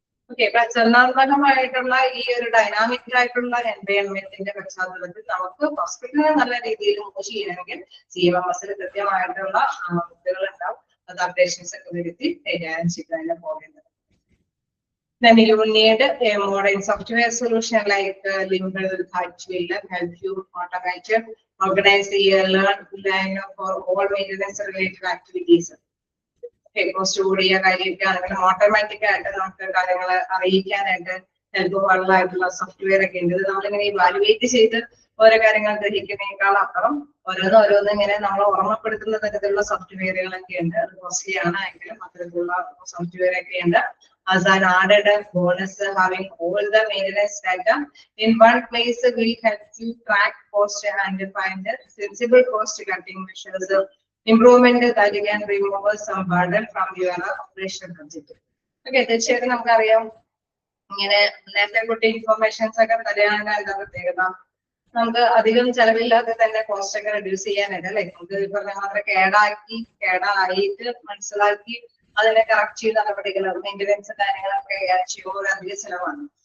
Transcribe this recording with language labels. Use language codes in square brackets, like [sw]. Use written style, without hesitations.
[ml] Okay, ചലനാത്മകമായിട്ടുള്ള ഈ ഒരു dynamic ആയിട്ടുള്ള എൻവയോൺമെന്റിന്റെ പശ്ചാത്തലത്തിൽ നമുക്ക് ഹോസ്പിറ്റലിനെ നല്ല രീതിയിൽ മൂവ് ചെയ്യണമെങ്കിൽ CMMSൽ കൃത്യമായിട്ടുള്ള മുദ്രകൾ ഉണ്ടാവും. അത് അപ്ഡേഷൻസ് ഒക്കെ വരുത്തി കൈകാര്യം ചെയ്ത് പോകേണ്ടത്. [en] Then you will need a modern software solution like Limber that will help you automate, organize the learn for all maintenance related activities. [ml] Cost കൂടിയ കാര്യമൊക്കെ ആണെങ്കിലും ഓട്ടോമാറ്റിക് ആയിട്ട് നമുക്ക് കാര്യങ്ങൾ അറിയിക്കാനായിട്ട് ഹെൽപ്ഫുൾ ആയിട്ടുള്ള സോഫ്റ്റ്വെയർ ഒക്കെ ഉണ്ട്. നമ്മളിങ്ങനെ ഇവാലുവേറ്റ് ചെയ്ത് ഓരോ കാര്യങ്ങൾ ഗ്രഹിക്കുന്നതിനേക്കാൾ അപ്പുറം ഓരോന്നും ഇങ്ങനെ നമ്മൾ ഓർമ്മപ്പെടുത്തുന്ന തരത്തിലുള്ള സോഫ്റ്റ്വെയറുകളൊക്കെ ഉണ്ട്. അത് കോസ്റ്റ്ലി ആണ് എങ്കിലും അത്തരത്തിലുള്ള സോഫ്റ്റ്വെയർ ഒക്കെ ഉണ്ട്. [en] As an added bonus, having all the maintenance data in one place will help you track cost and find sensible cost cutting measures, improvement that you can remove some burden from your operational budget. [ml] Okay, തീർച്ചയായിട്ടും നമുക്കറിയാം ഇങ്ങനെ നേരത്തെ കൂട്ടി informations ഒക്കെ തരാനാണ് എന്താ പ്രത്യേകത, നമുക്ക് അധികം ചെലവില്ലാതെ തന്നെ കോസ്റ്റ് ഒക്കെ റെഡ്യൂസ് ചെയ്യാനായിട്ട് അല്ലെ. നമുക്ക് പറഞ്ഞ മാത്രം കേടായിട്ട് മനസ്സിലാക്കി അതിനെ കറക്റ്റ് ചെയ്ത് നടപടികൾ മെയിൻ്റനൻസ് കാര്യങ്ങളൊക്കെ ചെയ്യുമ്പോൾ അധിക ചെലവാണ്.